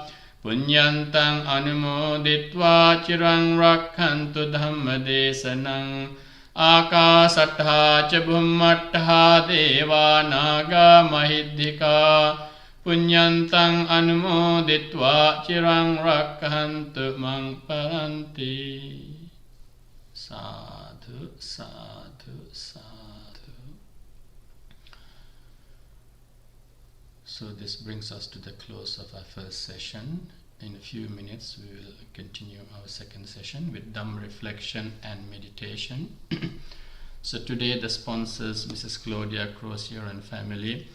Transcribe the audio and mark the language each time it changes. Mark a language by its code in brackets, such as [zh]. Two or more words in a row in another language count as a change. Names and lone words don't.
[pi] Puñyantaṃ anumoditva chiraṃ rakkhantu dhamma desanaṃ Ākāsattha ca bhummattha deva naga mahiddhika Puñyantaṃ anumoditva chiraṃ rakkhantu maṃ paranti Sadhu, sadhu, sadhu. [en] So this brings us to the close of our first session. In a few minutes we will continue our second session with Dhamma reflection and meditation. So today the sponsors, Mrs. Claudia Crozier and family.